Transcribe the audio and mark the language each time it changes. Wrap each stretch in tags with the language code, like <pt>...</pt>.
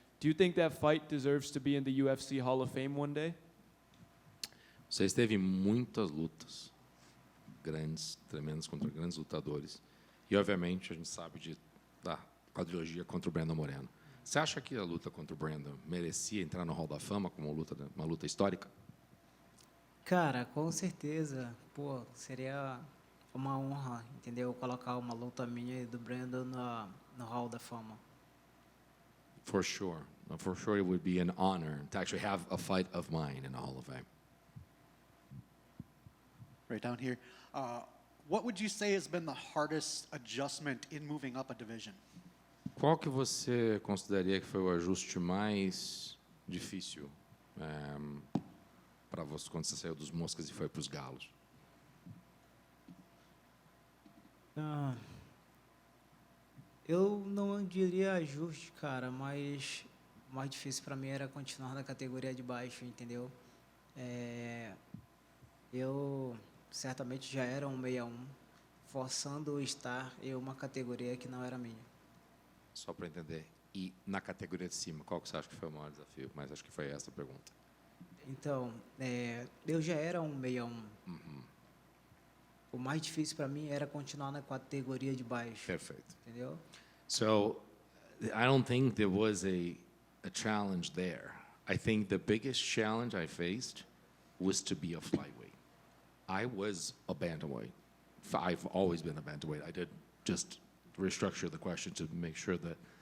<en>Do you think that fight deserves to be in the UFC Hall of Fame one day?</en> <pt>Você esteve em muitas lutas grandes, tremendas contra grandes lutadores. E, obviamente, a gente sabe da quadrilogia contra o Brandon Moreno. Você acha que a luta contra o Brandon merecia entrar no Hall da Fama como uma luta histórica? Cara, com certeza. Pô, seria uma honra, entendeu? Colocar uma luta minha e do Brandon no Hall da Fama.</pt> <en>For sure. For sure, it would be an honor to actually have a fight of mine in the Hall of Fame. Right down here. What would you say has been the hardest adjustment in moving up a division?</en> <pt>Qual que você consideraria que foi o ajuste mais difícil para você quando você saiu dos Moscas e foi para os Galos? Ah, eu não diria ajuste, cara, mas o mais difícil para mim era continuar na categoria de baixo, entendeu? Eu certamente já era um 61, forçando estar em uma categoria que não era minha. Só para entender. E na categoria de cima, qual que você acha que foi o maior desafio? Mas acho que foi essa a pergunta. Então, eu já era um 61. Uhum. O mais difícil para mim era continuar na categoria de baixo, Perfeito. entendeu?</pt> <en>So, I don't think there was a challenge there. I think the biggest challenge I faced was to be a flyweight. I was a bantamweight. I've always been a bantamweight. I did just restructure the question to make sure that.</en>